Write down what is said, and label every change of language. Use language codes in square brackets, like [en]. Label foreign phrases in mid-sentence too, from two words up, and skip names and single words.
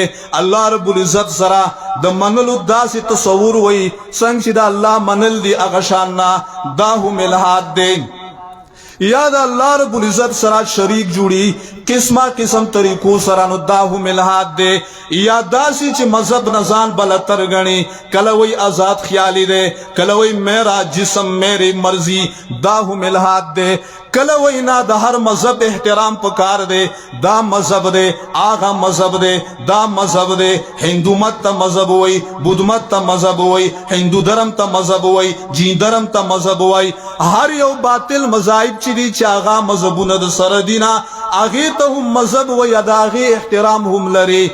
[ar] الله رب العزت [ps] سره د منلو داسې تصور وي څنګه چې د الله منل دی هغه شان نه، دا هم الحاد دی. یا د [ar] الله رب العزت [ps] سره شریک جوړي قسمه قسم طریقو سره نو دا هم الحاد دی. یا داسې چې مذهب نه ځان بلتر ګڼي، کله وی آزاد خیالي دی، کله وی [ur] میرا جسم میری مرضی، [ps] دا هم الحاد دی. کله وی نه د هر مذهب احترام پکار دی، دا مذهب دی، آغا مذهب دی، دا مذهب دی. هندو مت ته مذهب وی، بودھ مت ته مذهب وی، هندو درم ته مذهب وی، جین درم ته مذهب وی. هر یو باطل مذاهب چې دي چې آغا مذهبونه د سره دي نه هغې ته هم مذهب وی، د هغې احترام هم لري.